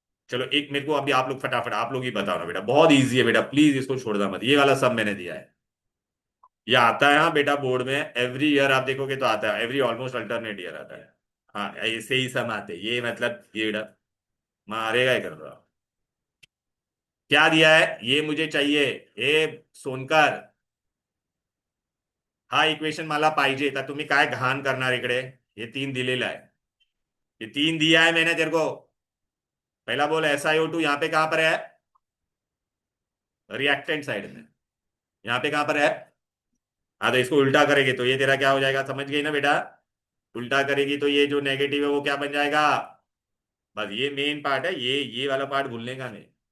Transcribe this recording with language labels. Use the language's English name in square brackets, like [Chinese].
[Hindi] चलो एक मेरे को अभी आप लोग फटाफट आप लोग ही बताओ ना बेटा, बहुत इजी है बेटा, प्लीज इसको छोड़ना मत, ये वाला सब मैंने दिया है। ये आता है हाँ बेटा, बोर्ड में एवरी ईयर आप देखोगे तो आता है, एवरी ऑलमोस्ट अल्टरनेट ईयर आता है। हाँ ऐसे ही सब आते हैं, ये मतलब ये बेटा मारेगा ही कर रहा। क्या दिया है ये मुझे चाहिए? [Marathi] ए सोनकर, हा इक्वेशन मला पाहिजे तर तुम्ही काय घाण करणार इकडे? [Hindi] ये तीन दिलेला है, ये तीन दिया है मैंने तेरे को। पहला बोल SiO2 यहाँ पे कहां पर है? रिएक्टेंट साइड में। यहाँ पे कहां पर है? हाँ, तो इसको उल्टा करेगी तो ये तेरा क्या हो जाएगा, समझ गई ना बेटा? उल्टा करेगी तो ये जो नेगेटिव है वो क्या बन जाएगा? बस ये मेन पार्ट है, ये वाला पार्ट भूलने का नहीं।